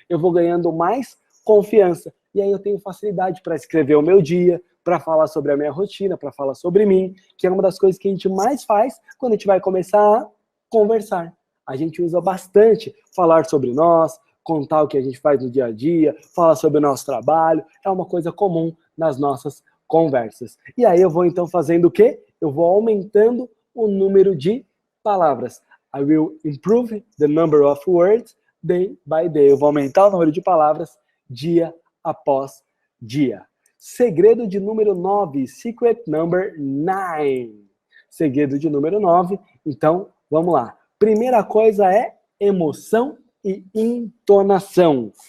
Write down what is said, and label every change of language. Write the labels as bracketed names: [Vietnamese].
[Portuguese] Eu vou ganhando mais confiança. E aí eu tenho facilidade para escrever o meu dia, para falar sobre a minha rotina, para falar sobre mim, que é uma das coisas que a gente mais faz quando a gente vai começar a conversar. a gente usa bastante falar sobre nós, contar o que a gente faz no dia a dia, falar sobre o nosso trabalho, é uma coisa comum nas nossas conversas. E aí eu vou então fazendo o quê? Eu vou aumentando o número de palavras. [English] I will improve the number of words day by day. [Portuguese] Eu vou aumentar o número de palavras dia após dia. Segredo de número 9, [English] secret number 9. [Portuguese] Segredo de número 9, então vamos lá. Primeira coisa é emoção e entonação.